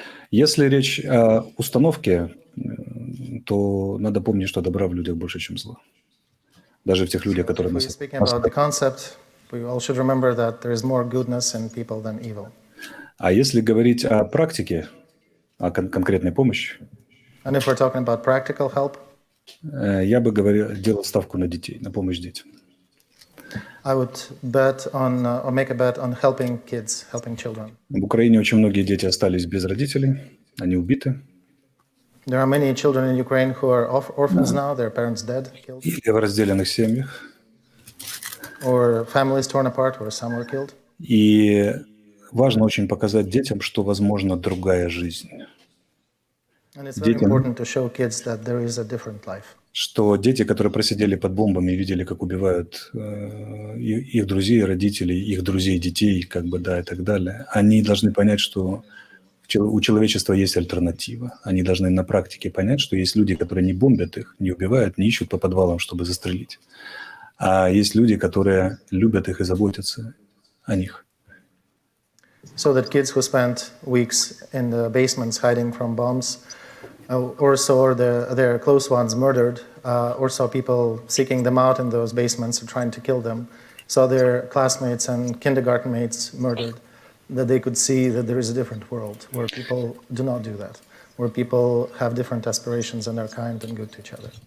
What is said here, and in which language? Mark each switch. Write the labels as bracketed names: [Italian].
[Russian] Если речь о установке, то надо помнить, что добра в людях больше, чем зла. Даже в тех людях, которые [English] If we're speaking about the concept, we all should remember that there is more goodness in people than evil. [Russian] А если говорить о практике, о конкретной помощи, [English] And if we're talking about practical help, [Russian] я бы делал ставку на детей, на помощь детям. [English] I would bet on or make a bet on helping kids, helping children. [Russian] В Украине очень многие дети остались без родителей, они убиты. [English] There are many children in Ukraine who are orphans now, their parents dead, killed, [Russian] Или в разделенных семьях. [English] or families torn apart, where some were killed. [Russian] И важно очень показать детям, что возможна другая жизнь. [English] And it's very important to show kids that there is a different life. [Russian] Что дети, которые просидели под бомбами и видели, как убивают их друзей, родителей, их друзей, детей, как бы, да, и так далее, они должны понять, что у человечества есть альтернатива. Они должны на практике понять, что есть люди, которые не бомбят их, не убивают, не ищут по подвалам, чтобы застрелить. А есть люди, которые любят их и заботятся о них. [English] So that kids who spent weeks in the basements hiding from bombs, or saw their close ones murdered, or saw people seeking them out in those basements and trying to kill them, saw their classmates and kindergarten mates murdered, that they could see that there is a different world where people do not do that, where people have different aspirations and are kind and good to each other.